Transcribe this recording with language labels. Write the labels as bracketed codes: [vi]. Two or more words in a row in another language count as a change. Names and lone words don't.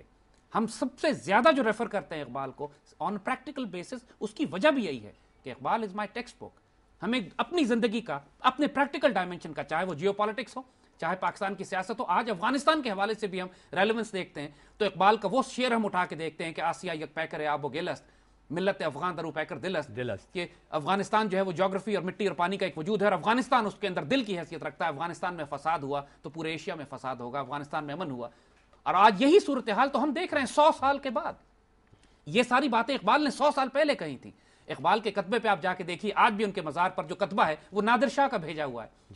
[ur] ہم سب سے زیادہ جو ریفر کرتے ہیں اقبال کو [en] on practical basis, [ur] اس کی وجہ بھی یہی ہے کہ اقبال [en] is my text book. [ur] ہمیں اپنی زندگی کا، اپنے پریکٹیکل ڈائمنشن کا، چاہے وہ جیو پالیٹکس ہو، چاہے پاکستان کی سیاست ہو، آج افغانستان کے حوالے سے بھی ہم ریلیونس دیکھتے ہیں تو اقبال کا وہ شعر ہم اٹھا کے دیکھتے ہیں کہ [fa] آسیہ یک پیکر آب و گل است، ملت افغان درو پیکر دل است، [ur] کہ افغانستان جو ہے وہ جغرافی اور مٹی اور پانی کا ایک وجود ہے، اور افغانستان اس کے اندر دل کی حیثیت رکھتا ہے. افغانستان میں فساد ہوا تو پورے ایشیا میں فساد ہوگا، افغانستان میں امن ہوا. اور آج یہی صورتحال تو ہم دیکھ رہے ہیں 100 سال کے بعد. یہ ساری باتیں اقبال نے 100 سال پہلے کہی تھی. اقبال کے کتبے پہ آپ جا کے دیکھیے، آج بھی ان کے مزار پر جو کتبہ ہے وہ نادر شاہ کا بھیجا ہوا ہے.